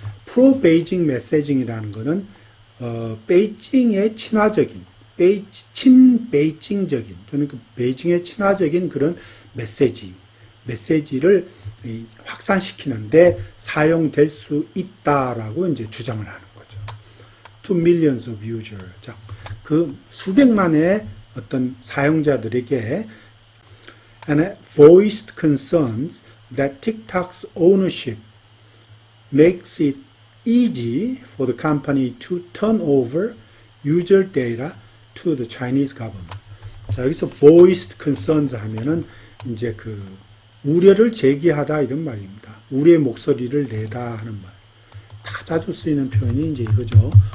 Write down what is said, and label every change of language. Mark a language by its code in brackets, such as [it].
[en] pro-Beijing messaging [ko] 이라는 것은 베이징의 친화적인, 친베이징적인, 그러니까 베이징의 친화적인 그런 메시지를 확산시키는데 사용될 수 있다라고 이제 주장을 하는 거죠. [en] To millions of users. [ko] 자, 그 수백만의 어떤 사용자들에게 [en] and voiced concerns that TikTok's ownership makes it easy for the company to turn over user data to the Chinese government. [ko] 자, 여기서 [en] voiced concerns [ko] 하면은 이제 그 우려를 제기하다 이런 말입니다. 우리의 목소리를 내다 하는 말. 다 자주 쓰이는 표현이 이제 이거죠.